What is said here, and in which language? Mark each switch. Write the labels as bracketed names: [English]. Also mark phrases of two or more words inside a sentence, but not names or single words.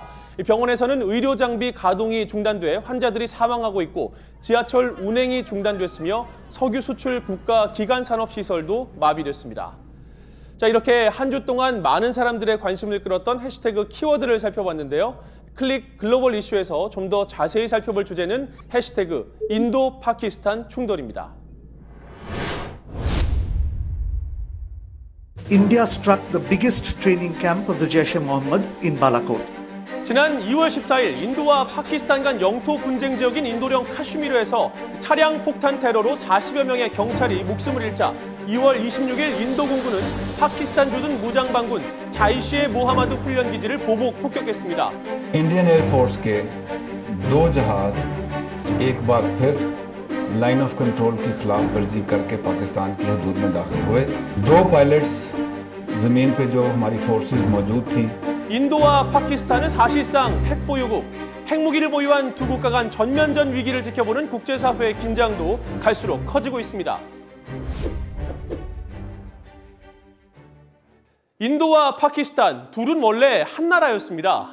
[Korean] 병원에서는 의료 장비 가동이 중단돼 환자들이 사망하고 있고 지하철 운행이 중단됐으며 석유 수출 국가 기간 산업 시설도 마비됐습니다. 자, 이렇게 한 주 동안 많은 사람들의 관심을 끌었던 해시태그 키워드를 살펴봤는데요. 클릭 글로벌 이슈에서 좀 더 자세히 살펴볼 주제는 해시태그 인도 파키스탄 충돌입니다. [English] India struck the biggest training camp of the Jaish-e-Mohammed in Balakot. [Korean] 지난 2월 14일 인도와 파키스탄 간 영토 분쟁 지역인 인도령 카슈미르에서 차량 폭탄 테러로 40여 명의 경찰이 목숨을 잃자 2월 26일 인도 공군은 파키스탄 주둔 무장 반군 자이시의 모하마드 훈련 기지를 보복 폭격했습니다. [English] Indian Air Force [Urdu] کے دو جہاز ایک بار پھر [English] Line of Control [Urdu] کی خلاف ورزی کر کے پاکستان کی حدود میں داخل ہوئے. دو پائلٹس زمین پہ جو ہماری فورسز موجود تھی. [Korean] 인도와 파키스탄은 사실상 핵보유국, 핵무기를 보유한 두 국가 간 전면전 위기를 지켜보는 국제사회의 긴장도 갈수록 커지고 있습니다. 인도와 파키스탄 둘은 원래 한 나라였습니다.